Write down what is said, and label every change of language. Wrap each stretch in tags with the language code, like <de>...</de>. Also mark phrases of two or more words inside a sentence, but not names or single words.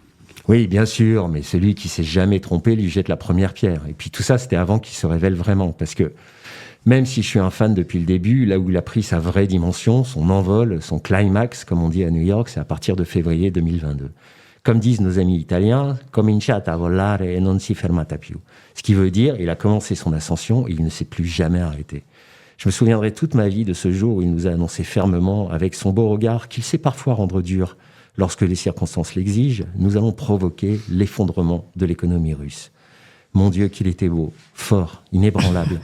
<fr>Oui, bien sûr, mais celui qui s'est jamais trompé lui jette la première pierre. Et puis tout ça, c'était avant qu'il se révèle vraiment. Parce que même si je suis un fan depuis le début, là où il a pris sa vraie dimension, son envol, son climax, comme on dit à New York, c'est à partir de février 2022. Comme disent nos amis italiens,</fr> <it>cominciata a volare e non si fermata più.</it> <fr>Ce qui veut dire, il a commencé son ascension et il ne s'est plus jamais arrêté. Je me souviendrai toute ma vie de ce jour où il nous a annoncé fermement, avec son beau regard, qu'il sait parfois rendre dur, lorsque les circonstances l'exigent, nous allons provoquer l'effondrement de l'économie russe. Mon Dieu, qu'il était beau, fort, inébranlable.</fr>